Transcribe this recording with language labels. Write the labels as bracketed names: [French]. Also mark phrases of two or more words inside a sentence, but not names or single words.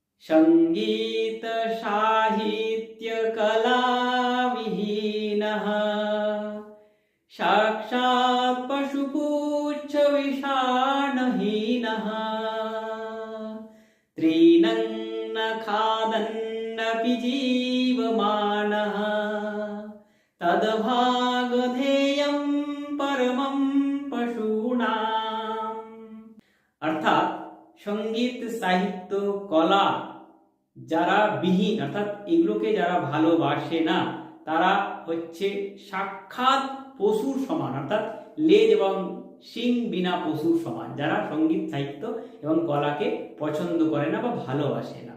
[Sanskrit] संगीत साहित्य कला विहीनः साक्षात् पशुपुच्छ विषाणहीनः तृणं न खादन्नपि जीवमानः तद्भागधेयं परमं पशूनाम्। [Bangla] অর্থাৎ সঙ্গীত সাহিত্য কলা যারা বিহীন অর্থাৎ এগুলোকে যারা ভালোবাসে না তারা হচ্ছে সাক্ষাৎ পশুর সমান, অর্থাৎ লেজ এবং শিং বিনা পশুর সমান, যারা সঙ্গীত সাহিত্য এবং কলাকে পছন্দ করে না বা ভালোবাসে না।